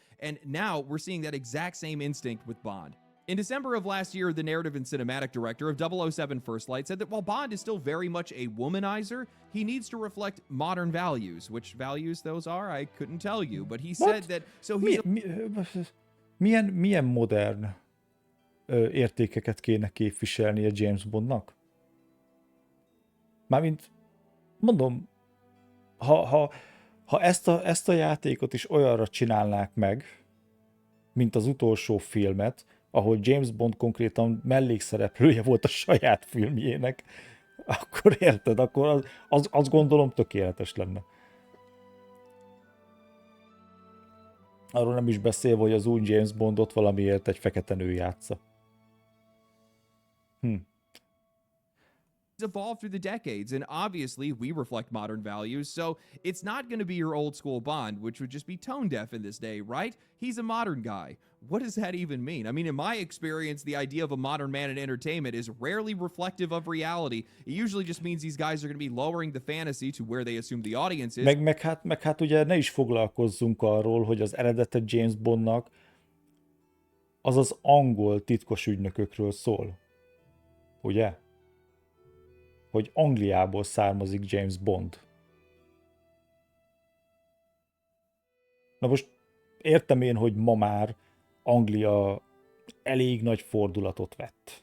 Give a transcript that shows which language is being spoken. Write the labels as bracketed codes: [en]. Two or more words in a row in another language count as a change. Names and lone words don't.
[en] And now we're seeing that exact same instinct with Bond. In December of last year, the narrative and cinematic director of 007 First Light said that while Bond is still very much a womanizer, he needs to reflect modern values. Which values those are, I couldn't tell you, but he said What? that so he's [hu] Milyen modern értékeket kéne képviselnie James Bondnak? Mármint, mondom, ha ezt a játékot is olyanra csinálnák meg, mint az utolsó filmet, ahol James Bond konkrétan mellékszereplője volt a saját filmjének, akkor érted, akkor azt gondolom tökéletes lenne. Arról nem is beszélve, hogy az új James Bondot valamiért egy fekete nő játsza. [en] evolved through the decades, and obviously we reflect modern values, so it's not going to be your old school Bond, which would just be tone deaf in this day, right? He's a modern guy. What does that even mean? I mean, in my experience, the idea of a modern man in entertainment is rarely reflective of reality. It usually just means these guys are going to be lowering the fantasy to where they assume the audience is. [hu] Meg hát ugye ne is foglalkozzunk arról, hogy az eredete James Bondnak az angol titkos ügynökökről szól. Ugye? Hogy Angliából származik James Bond. Na most értem én, hogy ma már Anglia elég nagy fordulatot vett.